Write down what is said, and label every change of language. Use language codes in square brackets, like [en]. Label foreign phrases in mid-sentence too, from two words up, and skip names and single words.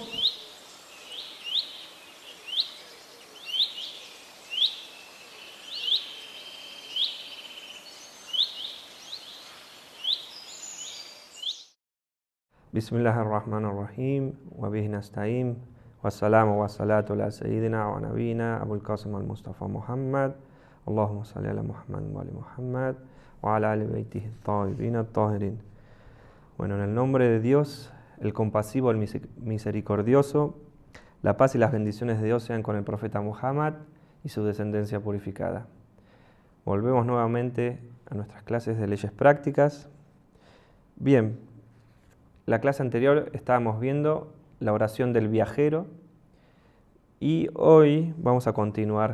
[ar] بسم الله الرحمن الرحيم وبه نستعين والسلام والصلاة على سيدنا ونبينا أبو القاسم المصطفى محمد اللهم صل على محمد وعلى محمد وعلى آل بيته الطاهرين الطاهرين. [es] Bueno, en el nombre de Dios, el compasivo, el misericordioso, la paz y las bendiciones de Dios sean con el profeta Muhammad y su descendencia purificada. Volvemos nuevamente a nuestras clases de leyes prácticas. Bien, la clase anterior estábamos viendo la oración del viajero y hoy vamos a continuar.